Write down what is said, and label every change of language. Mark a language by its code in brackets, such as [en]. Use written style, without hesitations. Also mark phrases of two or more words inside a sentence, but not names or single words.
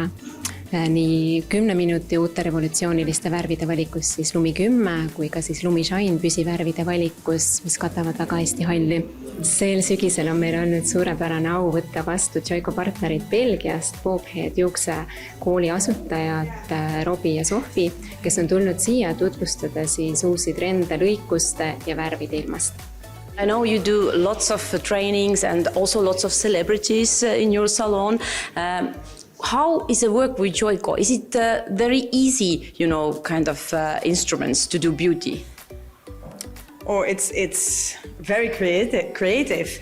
[et] Nii 10 minuti uute revolutsiooniliste värvide valikus siis Lumi 10 kui ka siis Lumi Shine püsivärvide valikus, mis katavad väga hästi halli. Sel sügisel on meil olnud suurepärane au võtta vastu Joico partnerid Belgiast, Bobhead juuksekooli asutajad Robi ja Sofi, kes on tulnud siia tutvustada siis uusi trende lõikuste ja värvide ilmast. [en] I know you do lots of trainings and also lots of celebrities in your salon. How is the work with Joico? Is it very easy, kind of instruments to do beauty? Oh, it's very creative.